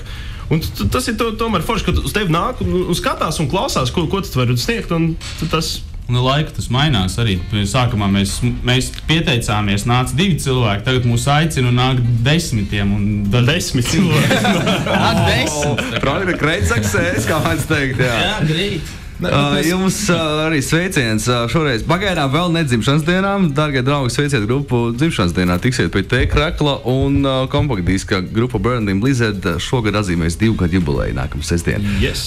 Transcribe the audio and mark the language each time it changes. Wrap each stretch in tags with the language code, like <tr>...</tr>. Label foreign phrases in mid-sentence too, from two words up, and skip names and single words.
<lv>Un tas ir tomēr forši, ka uz tevi nāk un skatās un klausās, ko tu vari sniegt. Un tas... Un laika tas mainās arī. Sākumā mēs pieteicāmies, nāca 2 cilvēki, tagad mūs aicina un nāk 10. Un 10 cilvēki. Nāk 10.</lv> <en>Progress, great success,</en> <lv>kā man teikt, jā. Jā, great. Jums arī sveiciens šoreiz pagaidām vēl nedzimšanas dienām. Dārgie draugi, sveiciet grupu dzimšanas dienā. Tiksiet pie T-Krakla un kompaktdiska grupa Burning Blizzard šogad atzīmēs 2 gadu jubileju nākamā sestdien.</lv> <en>Yes.</en>